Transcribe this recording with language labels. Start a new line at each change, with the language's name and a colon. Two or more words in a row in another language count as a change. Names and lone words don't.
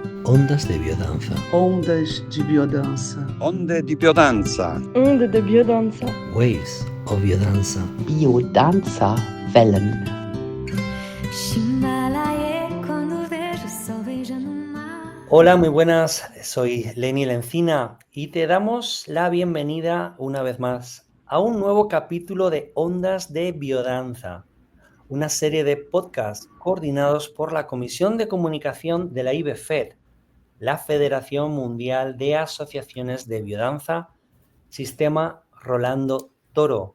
Spanish: Ondas de biodanza.
Portuguese: Ondas de biodança.
Italian: Onde di biodanza.
French: Onde de biodanza.
English: Waves of biodanza.
German: Biodança Wellen.
Spanish: Hola, muy buenas. Soy Lenny Lencina y te damos la bienvenida una vez más a un nuevo capítulo de Ondas de Biodanza, una serie de podcasts coordinados por la Comisión de Comunicación de la IBFED, la Federación Mundial de Asociaciones de Biodanza, Sistema Rolando Toro.